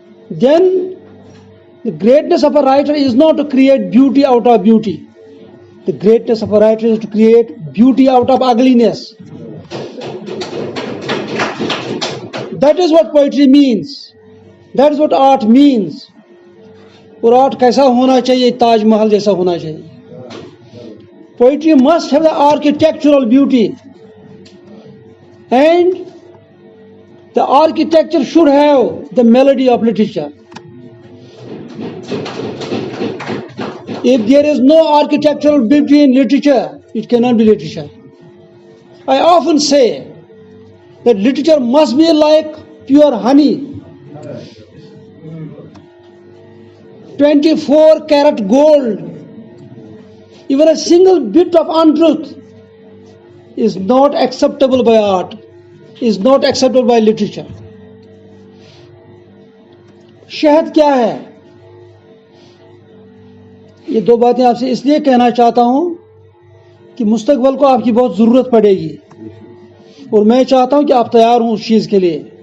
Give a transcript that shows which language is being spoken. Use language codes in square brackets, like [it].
[en] Then the greatness of a writer is not to create beauty out of beauty. The greatness of a writer is to create beauty out of ugliness. That is what poetry means. That is what art means. [ur] اور art کیسا ہونا چاہیے؟ تاج محل جیسا ہونا چاہیے. [en] Poetry must have the architectural beauty. And the architecture should have the melody of literature. If there is no architectural beauty in literature, it cannot be literature. I often say that literature must be like pure honey. 24 karat gold. Even a single bit of untruth is not acceptable by art, is not acceptable by literature. [ur] شہد کیا ہے؟ یہ دو باتیں آپ سے اس لیے کہنا چاہتا ہوں کہ مستقبل کو آپ کی بہت ضرورت پڑے گی، اور میں چاہتا ہوں کہ آپ تیار ہوں اس چیز کے لیے.